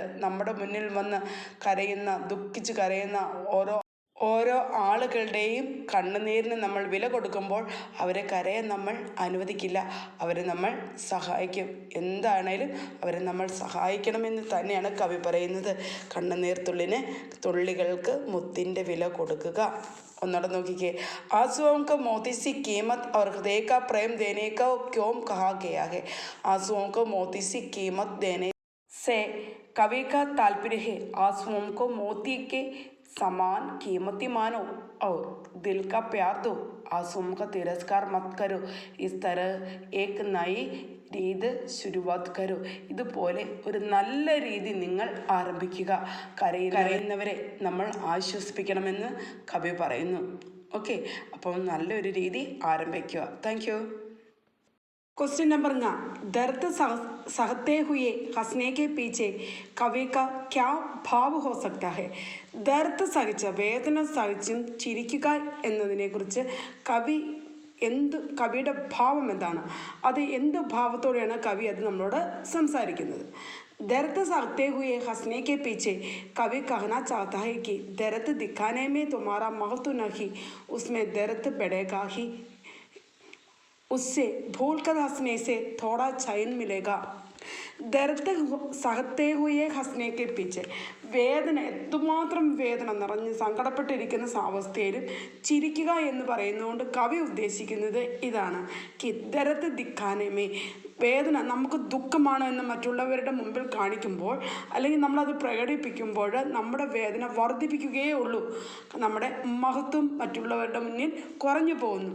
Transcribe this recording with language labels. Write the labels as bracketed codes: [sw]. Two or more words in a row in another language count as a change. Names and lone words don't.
[ml] നമ്മുടെ മുന്നിൽ വന്ന് ദുഃഖിച്ച് കരയുന്ന ഓരോ ആളുകളുടെയും കണ്ണുനീരിന് നമ്മൾ വില കൊടുക്കുമ്പോൾ അവരെ കരയാൻ നമ്മൾ അനുവദിക്കില്ല. അവരെ നമ്മൾ സഹായിക്കും. എന്താണേലും അവരെ നമ്മൾ സഹായിക്കണമെന്ന് തന്നെയാണ് കവി പറയുന്നത്. കണ്ണുനീർ തുള്ളികൾക്ക് മുത്തിൻ്റെ വില കൊടുക്കുക. ഒന്നോടെ നോക്കിക്കേ. [hi] आंसुओं को मोती सी कीमत और हृदय का प्रेम देने का क्यों कहा गया है? आंसुओं को मोती सी कीमत देने से कवि का तात्पर्य है आंसुओं को मोती के समान कीमती मानो और दिल का प्यार दो. आंसुओं का तिरस्कार मत करो, इस तरह एक नई [ml] രീതി [hi] शुरुआत करो. [ml] ഇതുപോലെ ഒരു നല്ല രീതി നിങ്ങൾ ആരംഭിക്കുക. കരയുന്നവരെ നമ്മൾ ആശ്വസിപ്പിക്കണമെന്ന് കവി പറയുന്നു. ഓക്കെ, അപ്പോൾ നല്ലൊരു രീതി ആരംഭിക്കുക. [en] thank you. question number [hi] गा, दर्द सहते हुए हंसने के पीछे कवि का क्या भाव हो सकता है? [ml] ദർദ് സഹിച്ച വേദന സഹിച്ചും ചിരിക്കുക എന്നതിനെക്കുറിച്ച് കവിയുടെ ഭാവം എന്താണ്, അത് എന്ത് ഭാവത്തോടെയാണ് കവി അത് നമ്മളോട് സംസാരിക്കുന്നത്? [hi] दर्द सहते हुए हंसने के पीछे कवि कहना चाहता है कि दर्द दिखाने में तुम्हारा महत्व नहीं, उसमें दर्द बढ़ेगा ही, उससे भूल कर हंसने से थोड़ा चैन मिलेगा. दर्द सहते हुए हंसने के पीछे, [ml] വേദന എന്തുമാത്രം വേദന നിറഞ്ഞ് സങ്കടപ്പെട്ടിരിക്കുന്ന അവസ്ഥയിലും ചിരിക്കുക എന്ന് പറയുന്നതുകൊണ്ട് കവി ഉദ്ദേശിക്കുന്നത് ഇതാണ്. [hi] दर्द दिखाने में, [ml] വേദന നമുക്ക് ദുഃഖമാണ് എന്ന് മറ്റുള്ളവരുടെ മുമ്പിൽ കാണിക്കുമ്പോൾ അല്ലെങ്കിൽ നമ്മളത് പ്രകടിപ്പിക്കുമ്പോൾ നമ്മുടെ വേദന വർദ്ധിപ്പിക്കുകയേ ഉള്ളൂ, നമ്മുടെ മഹത്വം മറ്റുള്ളവരുടെ മുന്നിൽ കുറഞ്ഞു പോകുന്നു.